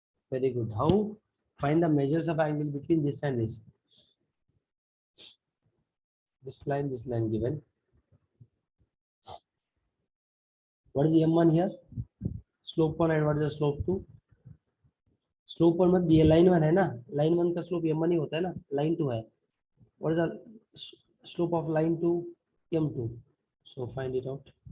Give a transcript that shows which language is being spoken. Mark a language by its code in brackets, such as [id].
[en] Very good. How? Find the measures of angle between this and this. This line given. What is the M1 here? Slope 1 and what is the slope 2? [hi] Slope 1 मत दिए, line 1 है ना, line 1 का slope M1 ही होता है ना, line 2 है. [en] What is the slope of line 2? M2. So find it out.